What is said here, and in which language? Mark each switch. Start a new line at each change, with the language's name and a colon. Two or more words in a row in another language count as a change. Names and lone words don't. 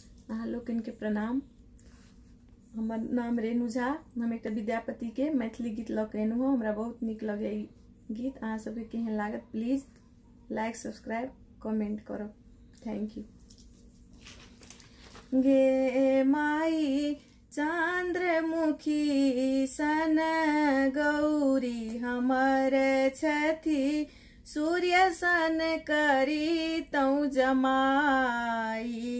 Maithili: अहाँ लोकन के प्रणाम। हमर नाम रेणु झा। हम एक विद्यापति के मैथिली गीत लऽ के एनु हूँ। हमरा बहुत निक लगे ई गीत। अहाँ सबके केहन लागत
English: please like subscribe comment
Maithili: करब।
English: thank you. गे माई चंद्रमुखी सन गौरी हमर छथि, सूर्य सन करी तौ जमाई।